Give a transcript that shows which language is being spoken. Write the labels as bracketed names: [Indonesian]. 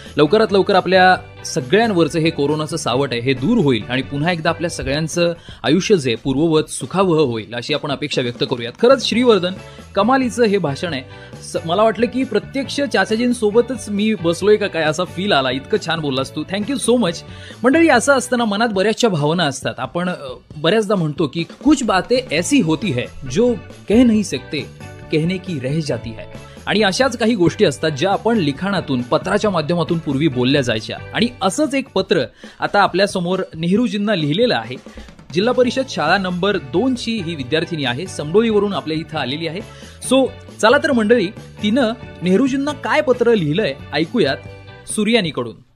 [Marathi] लवकरात लवकर आपल्या सगळ्यांवरचं हे कोरोनाचं सावट आहे हे दूर होईल आणि पुन्हा एकदा आपल्या सगळ्यांचं आयुष्य जे पूर्ववत सुखावह होईल अशी आपण अपेक्षा व्यक्त करूयात. खरंच श्रीवर्धन, कमालीचं हे भाषण आहे. मला वाटलं की प्रत्यक्ष चाचाजींसोबतच मी बसलोय का काय असा फील आला. इतकं छान बोललास तू, [English] Thank you so much. [Marathi] मंडळी, असं असताना मनात बऱ्याचशा भावना असतात. आपण बऱ्याचदा म्हणतो की [Hindi] कुछ बातें ऐसी होती है जो कह नहीं सकते, कहने की रह जाती है. [Marathi] आणि अशाच काही गोष्टी असतात ज्या आपण लिखाणातून, पत्राच्या माध्यमातून पूर्वी बोलल्या जायच्या. आणि असंच एक पत्र आता आपल्या समोर नेहरूजींना लिहिलेलं आहे. जिल्हा परिषद शाळा नंबर 2ची ही विद्यार्थिनी आहे, समडोलीवरून आपल्या इथं आलेली आहे. सो चला तर मंडळी, तिनं नेहरूजींना काय पत्र लिहिलंय ऐकूयात सूर्यानीकडून.